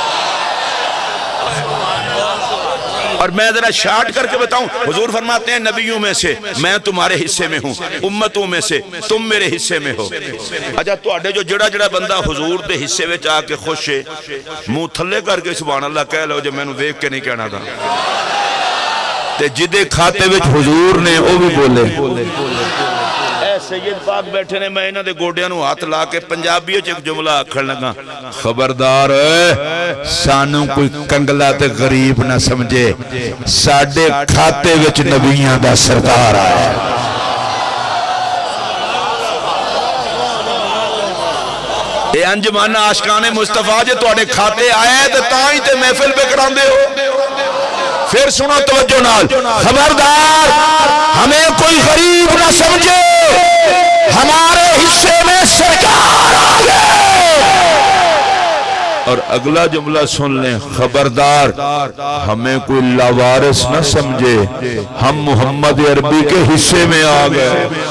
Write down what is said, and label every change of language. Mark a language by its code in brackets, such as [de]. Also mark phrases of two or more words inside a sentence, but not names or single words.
[ur] اور میں ذرا شارٹ کر کے بتاؤں، حضور فرماتے ہیں نبیوں میں سے میں تمہارے حصے میں ہوں، امتوں میں سے تم میرے حصے میں ہو۔ [pa] اچھا تو آڑے جو جڑا جڑا بندہ حضور دے حصے میں آ کے خوش ہے، منہ تھلے کر کے سبحان اللہ کہہ لو [ur] جو میں نے دیکھ کے نہیں کہنا تھا، [pa] تے جدے کھاتے وچ حضور نے وہ بھی بولے سید پاک بیٹھے نے میں انہاں دے گوڈیاں نو ہاتھ لا کے پنجابی وچ ایک جملہ آکھن لگا خبردار سانو کوئی کنگلا تے غریب نہ سمجھے ساڈے کھاتے وچ نبیاں دا سردار آیا اے انجمن عاشقان مصطفیٰ جے تواڈے کھاتے آئے تے تاں ہی تے محفل پہ کراندے ہو پھر سنو توجہ نال [ur] خبردار ہمیں کوئی غریب نہ سمجھے ہمارے حصے میں سرکار آ گئے اور اگلا جملہ سن لیں خبردار ہمیں کوئی لاوارث نہ سمجھے ہم محمد عربی کے حصے میں آ گئے